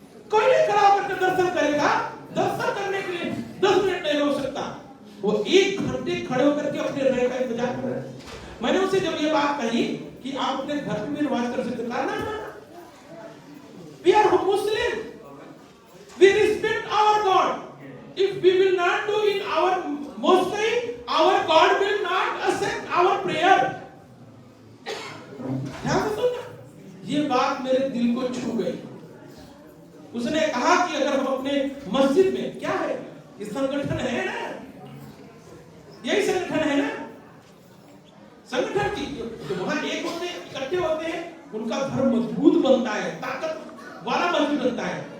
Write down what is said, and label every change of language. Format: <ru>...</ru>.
<hi>कोई नहीं खड़ा होकर दर्शन करेगा। दर्शन करने के लिए 10 मिनट नहीं हो सकता, वो 1 घंटे खड़े होकर के अपने रहने का इंतजार कर रहे हैं। मैंने उसे जब ये बात कही कि आप अपने घर पे भी नमाज कर सकते, कहा ना</hi> <en>we are Muslim, we respect our God. If we will not do in our mosque, our God will not accept our prayer.</en> <hi>ध्यान से सुनना, ये बात मेरे दिल को छू गई। उसने कहा कि अगर हम अपने मस्जिद में, क्या है ये संगठन है ना, यही संगठन है ना, संगठन की जो वहां एक होते हैं, इकट्ठे होते हैं, उनका धर्म मजबूत बनता है, ताकत वाला मजबूत बनता है।</hi>